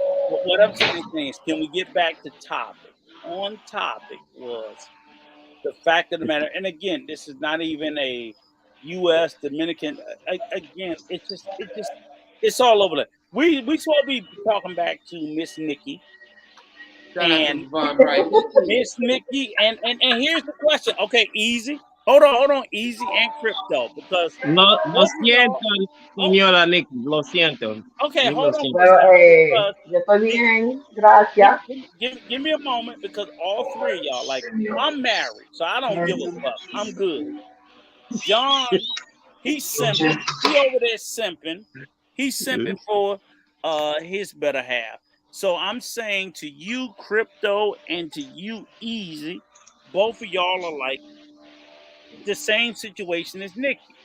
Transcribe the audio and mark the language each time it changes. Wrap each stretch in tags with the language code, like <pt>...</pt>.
<en>But what I'm saying is, can we get back to topic? On topic was the fact of the matter, and again, this is not even a U.S. Dominican. Again, it's all over there. We supposed to be talking back to Miss Nikki. And Miss Nikki, and here's the question. Okay, easy. Hold on, easy and crypto, because</en> <es>lo siento, señora Nikki, lo siento.</es> <en>Okay, hold on.</en> <es>Yo estoy bien, gracias.</es> <en>Give me a moment, because all three of y'all, like, I'm married, so I don't give a fuck. I'm good. John, he's simping. He over there simping. He's simping for his better half. So I'm saying to you, Crypto, and to you, Easy, both of y'all are like the same situation as Nikki.</en>